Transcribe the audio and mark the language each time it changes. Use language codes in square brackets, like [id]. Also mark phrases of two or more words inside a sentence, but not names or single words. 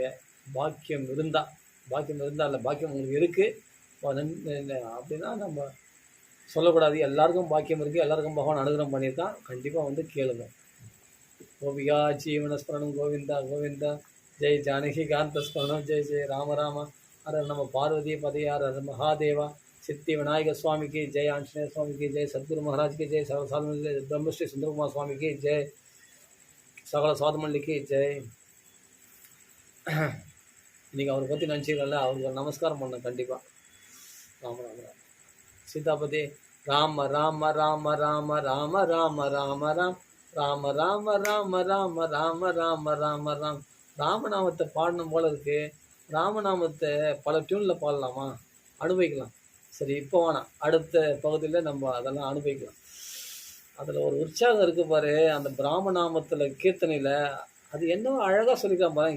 [ta] பாக்கியம் இருந்தால் இல்லை, பாக்கியம் உங்களுக்கு இருக்குது அப்படின்னா நம்ம சொல்லக்கூடாது. எல்லாருக்கும் பாக்கியம் இருக்குது, எல்லாருக்கும் பகவான் அனுகிரகம் பண்ணியிருக்கான். கண்டிப்பாக வந்து கேளுங்க. [sa] गोपिका जीवनस्मरणम् [ta] கோவிந்தா கோவிந்தா. [sa] जय जानकी कान्त स्मरणम्. जय जय राम राम. हर नम पार्वती पति हर हर महादेवा. [hi] सिद्धि विनायक स्वामी की जय. आंजनेय स्वामी की जय. सदगुरु महाराज की जय. सर्वसाल ब्रह्मश्री सुंदर कुमार स्वामी की जय. सकल साधुमंडली की जय. [ta] इनकी அவரை பற்றி நினச்சிக்கல, அவருக்கு நமஸ்காரம் பண்ண கண்டிப்பாக. ராம ராம ராம. சீதாபதி ராம ராம ராம ராம ராம ராம ராம ராம் ராம ராம ராம ராம ராம ராம ராம ராம். ராமநாமத்தை பாடணும் போல இருக்குது. ராமநாமத்தை பல டியூனில் பாடலாமா? அனுபவிக்கலாம். சரி, இப்போ வேணாம், அடுத்த பகுதியில் நம்ம அதெல்லாம் அனுபவிக்கலாம். அதில் ஒரு உற்சாகம் இருக்குது பாரு, அந்த பிராமநாமத்தில் கீர்த்தனையில். அது என்னவோ அழகாக சொல்லிக்கலாம் பாருங்க.